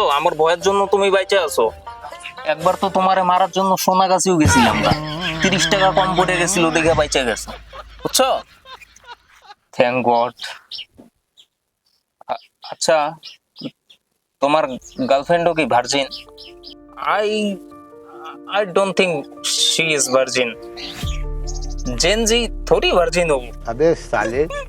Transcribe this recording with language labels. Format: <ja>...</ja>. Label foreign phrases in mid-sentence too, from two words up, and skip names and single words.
<bn>আমার ভয়ের জন্য তুমি বাইচা আছো। একবার তো তোমারে মারার জন্য সোনাগাছিও গেছিলাম না, ৩০ টাকা কম পড়ে গেছিল দেখে বাইচা গেছে, বুঝছো?</bn> <en>Thank God.</en> <bn>আচ্ছা, তোমার গার্লফ্রেন্ডও কি ভার্জিন?</bn> <en>I I don't think she is virgin.</en> <bn>জেনজি থোড়ি ভার্জিন হবো।</bn> <hi>अबे साले</hi>